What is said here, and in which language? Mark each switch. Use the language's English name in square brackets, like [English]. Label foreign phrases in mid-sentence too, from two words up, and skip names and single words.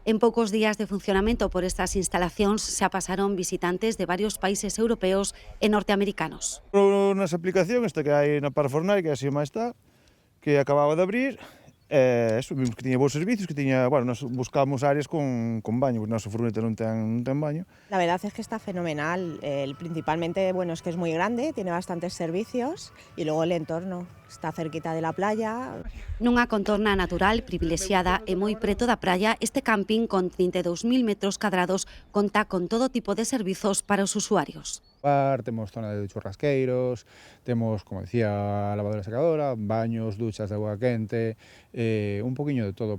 [Galician] En poucos días de funcionamento por estas instalacións xa pasaron visitantes de varios países europeos e norteamericanos. Nas aplicación esta que hai na Parafornal, que así máis está, que acababa de abrir, vimos que tiña bons servicios, que tiña, bueno, [Spanish] nos buscamos áreas con baño, [Galician] porque nosa furgoneta non ten baño. [Spanish] La verdad es que está fenomenal, principalmente, bueno, es que es muy grande, tiene bastantes servicios y luego el entorno, está cerquita de la playa. [Galician] Nunha contorna natural privilexiada e moi preto da praia, este camping con 32.000 metros cadrados conta con todo tipo de servizos para os usuarios. Temos zona de churrasqueiros, temos, como decía, lavadora secadora, baños, duchas de agua quente, un poquinho de todo.